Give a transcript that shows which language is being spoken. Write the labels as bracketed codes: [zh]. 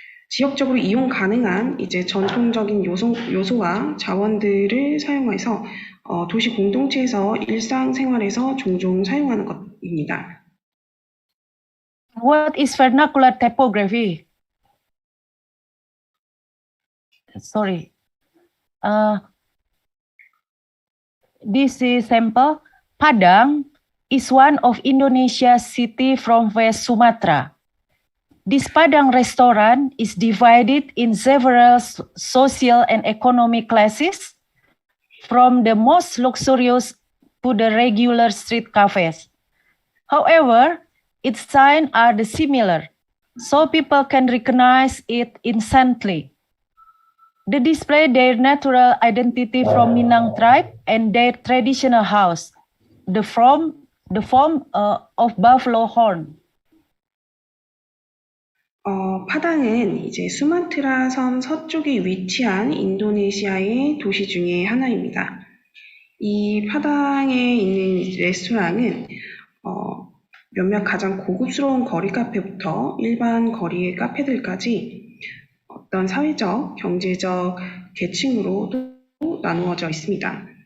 [ko] 지역적으로 이용 가능한 이제 전통적인 요소와 자원들을 사용해서 도시 공동체에서 일상생활에서 종종 사용하는 것입니다. [en] What is vernacular typography? Sorry. This is sample. Padang is one of Indonesia's city from West Sumatra. This Padang restaurant is divided in several social and economic classes, from the most luxurious to the regular street cafes. However, its signs are similar, so people can recognize it instantly. They display their natural identity from Minang tribe and their traditional house, the form of buffalo horn. [ko] 파당은 이제 수마트라 섬 서쪽에 위치한 인도네시아의 도시 중에 하나입니다. 이 파당에 있는 레스토랑은 몇몇 가장 고급스러운 거리 카페부터 일반 거리의 카페들까지 어떤 사회적, 경제적 계층으로 나누어져 있습니다.